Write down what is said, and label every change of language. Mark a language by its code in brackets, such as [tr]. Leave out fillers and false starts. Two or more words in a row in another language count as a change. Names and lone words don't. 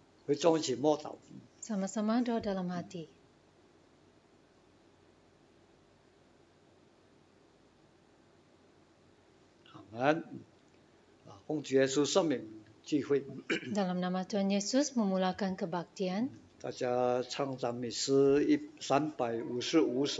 [zh] 会众一起默祷。 [ms] Sama-sama doa dalam hati. Amen. [zh] 奉主耶稣圣名聚会， [ms] Dalam nama Tuhan Yesus memulakan kebaktian. [zh] 大家唱赞美诗355首。